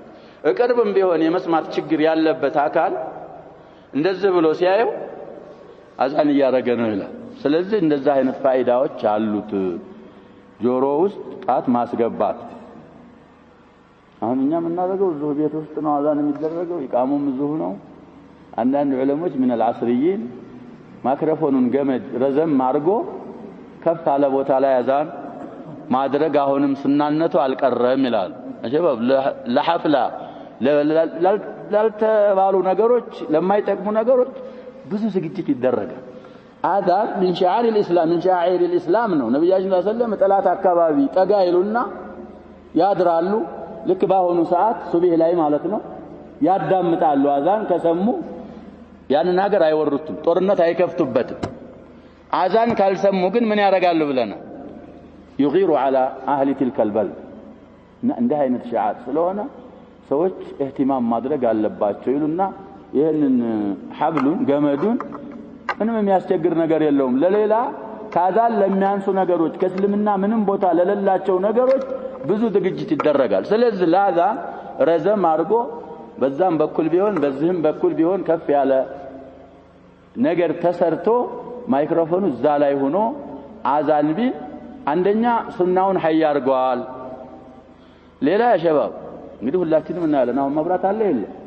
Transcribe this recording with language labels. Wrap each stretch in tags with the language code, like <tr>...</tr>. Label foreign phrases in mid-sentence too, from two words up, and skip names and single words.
<am>እቅርብም ቢሆን የመስማት ችግር ያለበት አካል እንደዚህ ብሎ ሲያየው አዛን ያረገ ነው ይላል ስለዚህ እንደዛ አይነት ፋይዳዎች አሉት ጆሮ ውስጥ ጣት ማስገባት አሁን እኛ የምናደርገው እዚሁ ቤት ውስጥ ነው አዛን የሚደረገው ይቃሙም እዚሁ ነው አንዳንድ ዑለሞች</am> <ar>من العصريين</ar> <am>ማይክሮፎኑን ገመድ ረዘም አድርጎ ከፍ አለ ቦታ ላይ አዛን ማድረግ አሁንም ሱናነቱ አልቀረም ይላል አሸባብ ለሐፍላ ላልተባሉ ነገሮች ለማይጠቅሙ ነገሮች ብዙ ዝግጅት ይደረጋል አዛን</am> <ar>من شعائر الاسلام من شعائر الاسلام</ar> <am>ነው ነብያችን</am> <ar>صلى الله عليه وسلم</ar> <am>ጠላት አካባቢ ጠጋ ይሉና ያድራሉ ልክ ባሁኑ ሰዓት ሱብህ ላይ ማለት ነው ያዳምጣሉ አዛን ከሰሙ ያን ነገር አይወሩትም ጦርነት አይከፍቱበትም አዛን ካልሰሙ ግን ምን ያደርጋሉ ብለና</am> <ar>يغير على اهل تلك البلد</ar> <am>እንደ አይነት ሸዓት ስለሆነ ሰዎች اهتمام ማድረግ አለባቸው ይሉና ይሄንን ሐብሉን ገመዱን ምንም የሚያስቸግር ነገር የለውም ለሌላ ካዛን ለሚያንሱ ነገሮች ከእስልምና ምንም ቦታ ለሌላቸው ነገሮች ብዙ ዝግጅት ይደረጋል ስለዚህ ለአዛን ረዘም አድርጎ በዛም በኩል ቢሆን በዚህም በኩል ቢሆን ከፍ ያለ ነገር ተሰርቶ ማይክሮፎኑ እዛ ላይ ሆኖ አዛን ቢል አንደኛ ሱናውን ሐይ አድርጓል ሌላ ሸባብ እንግዲህ ሁላችንም እናያለን አሁን መብራት አለ የለ</am>